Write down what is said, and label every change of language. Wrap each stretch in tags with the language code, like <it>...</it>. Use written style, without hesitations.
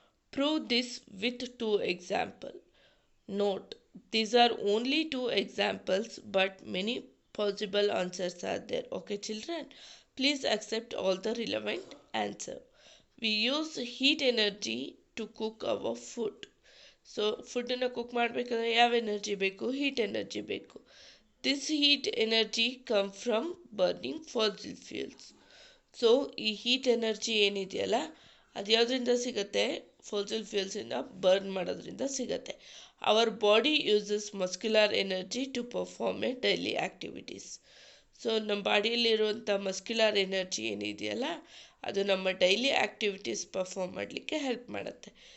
<en>Prove this with two examples. Note, these are only two examples, but many possible answers are there. Okay, children, please accept all the relevant answer. We use heat energy to cook our food.</en> <kn>So foodನ್ನು cook ಮಾಡಬೇಕಾದ್ರೆ ಯಾವ energy ಬೇಕು? Heat energy ಬೇಕು.</kn> <en>This heat energy comes from burning fossil fuels.</en> <kn>So ಈ heat energy ಏನಿದೆಯಲ್ಲ ಅದು ಯಾವುದರಿಂದ ಸಿಗುತ್ತೆ? Fossil ಫ್ಯೂಯಲ್ಸಿಂದ burn ಮಾಡೋದ್ರಿಂದ ಸಿಗುತ್ತೆ.</kn> <en>Our body uses muscular energy to perform a daily activities.</en> <kn>So ನಮ್ಮ ಬಾಡಿಯಲ್ಲಿರುವಂಥ ಮಸ್ಕ್ಯುಲರ್ ಎನರ್ಜಿ ಏನಿದೆಯಲ್ಲ ಅದು ನಮ್ಮ ಡೈಲಿ ಆ್ಯಕ್ಟಿವಿಟೀಸ್ ಪರ್ಫಾರ್ಮ್ ಮಾಡಲಿಕ್ಕೆ ಹೆಲ್ಪ್ ಮಾಡುತ್ತೆ.</kn>